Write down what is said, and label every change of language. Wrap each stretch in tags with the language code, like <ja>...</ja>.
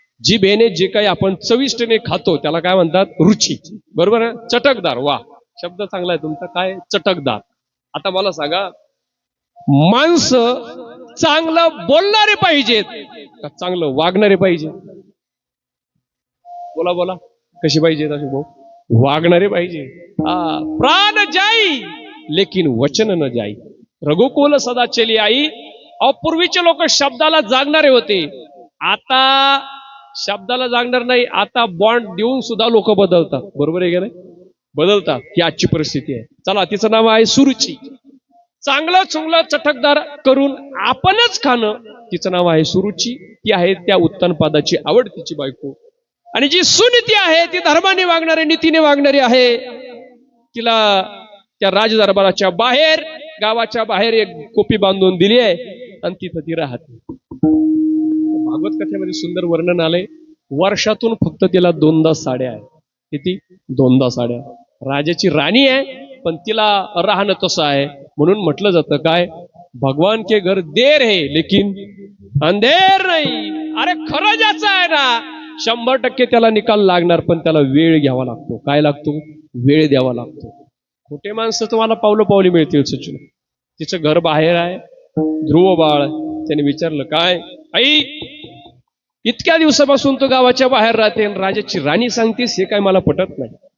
<mr>जिभेने जे काही आपण चविष्टने खातो त्याला काय म्हणतात? रुची. बरोबर आहे? चटकदार. वा, शब्द चांगला आहे तुमचा. काय? चटकदार. आता मला सांगा, माणसं चांगलं बोलणारे पाहिजेत का चांगलं वागणारे पाहिजे? बोला बोला, कशी पाहिजेत असे भाऊ? वागणारे पाहिजे.</mr> <hi>प्राण जाई लेकिन वचन न जाई, रघुकुल सदा चली आई.</hi> <mr>अपूर्वीचे लोक शब्दाला जागणारे होते, आता शब्दाला जागणार नाही. आता बॉन्ड देऊन सुद्धा लोक बदलतात. बरोबर आहे का नाही? बदलतात. ही आजची परिस्थिती आहे. चला, तिचं नाव आहे सुरुची. चांगलं चुंगलं चटकदार करून आपणच खाणं, तिचं नाव आहे सुरुची. ती आहे त्या उत्तनपादाची आवडतीची बायको. आणि जी सुनीती आहे ती धर्माने वागणारी, नीतीने वागणारी आहे. तिला त्या राजदरबाराच्या बाहेर, गावाच्या बाहेर एक कोपी बांधून दिली आहे आणि तिथं ती राहते. भागवत कथेमध्ये सुंदर वर्णन आलंय. वर्षातून फक्त तिला 2दा साड्या आहे. किती? 2दा साड्या. राजाची राणी आहे पण तिला राहणं तसं आहे. म्हणून म्हटलं जातं काय?</mr> <hi>भगवान के घर देर है लेकिन अंधेर नाही.</hi> <mr>अरे खरं ज्याचं आहे ना 100% त्याला निकाल लागणार, पण त्याला वेळ घ्यावा लागतो. काय लागतो? वेळ द्यावा लागतो. खोटे माणसं तुम्हाला पावलं पावली मिळतील. सचिन, तिचं घर बाहेर आहे. ध्रुव बाळ त्याने विचारलं, काय आई इतक्या दिवसापासून तो गावाच्या बाहेर राहते आणि राजाची राणी सांगतेस, हे काय मला पटत नाही.</mr>